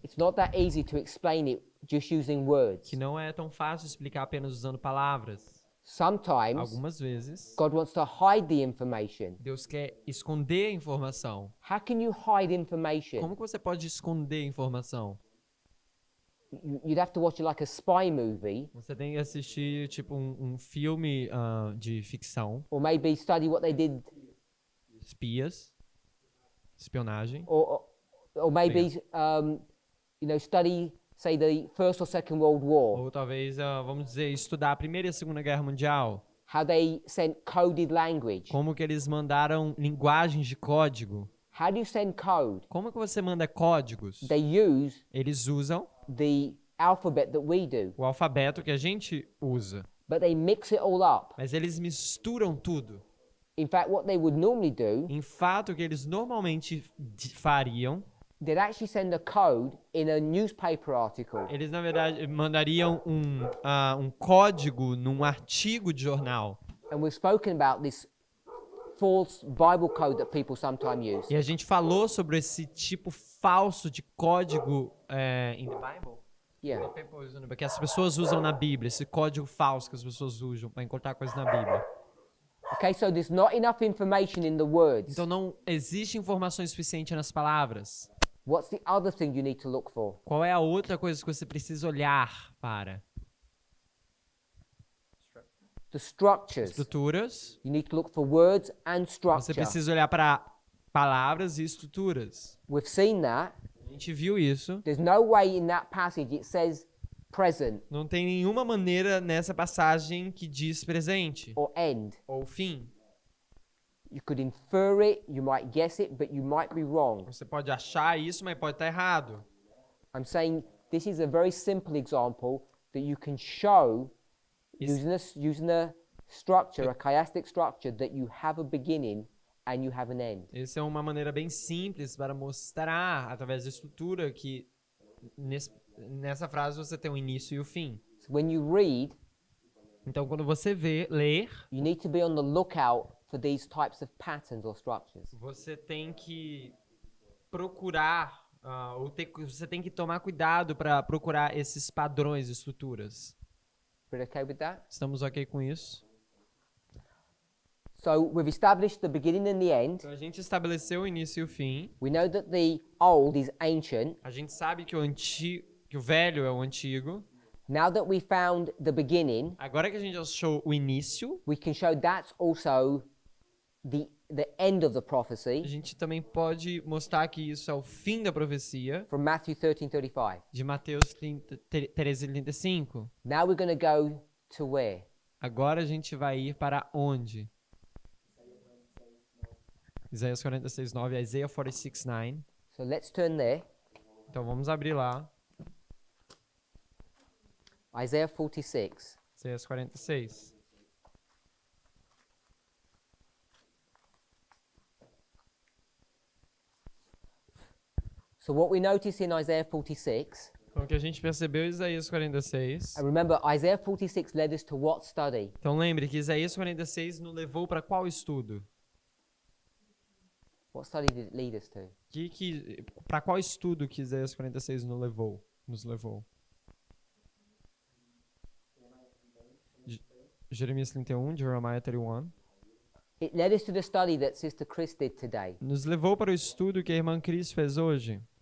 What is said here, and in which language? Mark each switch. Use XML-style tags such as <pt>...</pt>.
<en>it's not that easy to explain it just using words.</en> <pt>que não é tão fácil explicar apenas usando palavras.</pt> <en>Sometimes</en> <pt>Algumas vezes,</pt> <en>God wants to hide the information.</en> <pt>Deus quer esconder a informação.</pt> <en>How can you hide information?</en> <pt>Como que você pode esconder a informação?</pt> <en>You'd have to watch it like a spy movie,</en> <pt>Você tem que assistir tipo um filme de ficção,</pt> <en>or maybe study what they did,</en> <pt>espias, espionagem,</pt> <en>or maybe study, say, the First or Second World War.</en> <pt>ou talvez, vamos dizer, estudar a Primeira e a Segunda Guerra Mundial.</pt> <en>How they sent coded language.</en> <pt>Como que eles mandaram linguagens de código.</pt> <en>How do you send code?</en> <pt>Como que você manda códigos?</pt> <en>They use</en> <pt>Eles usam</pt> <en>the alphabet that we do,</en> <pt>o alfabeto que a gente usa,</pt> <en>but they mix it all up.</en> <pt>mas eles misturam tudo.</pt> <en>In fact, what they would normally do,</en> <pt>Em fato, o que eles normalmente fariam,</pt> <en>they'd actually send a code in a newspaper article.</en> <pt>eles na verdade mandariam um código num artigo de jornal.</pt> <en>And we've spoken about this false Bible code that people sometimes use.</en> <pt>E a gente falou sobre esse tipo falso de código</pt> <en>in the Bible. Yeah.</en> <pt>Que as pessoas usam na Bíblia, esse código falso que as pessoas usam para encontrar coisas na Bíblia.</pt> <en>Okay, so there's not enough information in the words.</en> <pt>Então não existe informação suficiente nas palavras.</pt> <en>What's the other thing you need to look for?</en> <pt>Qual é a outra coisa que você precisa olhar para?</pt> <en>The structures.</en> <pt>Estruturas.</pt> <en>You need to look for words and</en> <pt>Você</pt> <en>structure.</en> <pt>precisa olhar para palavras e estruturas.</pt> <en>We've seen that.</en> <pt>A gente viu isso.</pt> <en>There's no way in that passage it says present</en> <pt>Não tem nenhuma maneira nessa passagem que diz presente</pt> <en>or end.</en> <pt>ou fim.</pt> <en>You could infer it, you might guess it, but you might be wrong.</en> <pt>Você pode achar isso, mas pode estar errado.</pt> <en>I'm saying this is a very simple example that you can show using a structure, a chiastic structure, that you have a beginning and you have an end.</en> <pt>Essa é uma maneira bem simples para mostrar, através da estrutura, que nessa frase você tem o início e o fim.</pt> <en>So when you read,</en> <pt>então quando você ler,</pt> <en>you need to be on the lookout for these types of patterns or structures.</en> <pt>Você tem que procurar, você tem que tomar cuidado para procurar esses padrões e estruturas.</pt> <en>Everybody okay with that?</en> <pt>Estamos ok com isso?</pt> <en>So we've established the beginning and the end.</en> <pt>Então a gente estabeleceu o início e o fim.</pt> <en>We know that the old is ancient.</en> <pt>A gente sabe que o velho é o antigo.</pt> <en>Now that we found the beginning,</en> <pt>agora que a gente achou o início,</pt> <en>we can show that's also the end of the prophecy.</en> <pt>A gente também pode mostrar que isso é o fim da profecia.</pt> <en>From Matthew 13:35.</en> <pt>De Mateus 13:35.</pt> <en>Now we're going to go to where?</en> <pt>Agora a gente vai ir para onde? Isaías 46:9, Isaiah 46:9.</pt> <en>So let's turn there.</en> <pt>Então vamos abrir lá.</pt> <en>Isaiah 46.</en> <pt>Isaías 46.</pt> <en>So what we notice in Isaiah 46,</en> <pt>então o que a gente percebeu em Isaías 46.</pt> <en>and remember Isaiah 46 led us to what study?</en> <pt>Então lembre que Isaías 46 nos levou para qual estudo?</pt> <en>What study did it lead us to?</en> <pt>Para qual estudo que Isaías 46 nos levou? Jeremias 31, Jeremiah 31.</pt> <en>It led us to the study that Sister Chris did today.</en> <pt>Nos levou para o estudo que a irmã Cris fez hoje.</pt>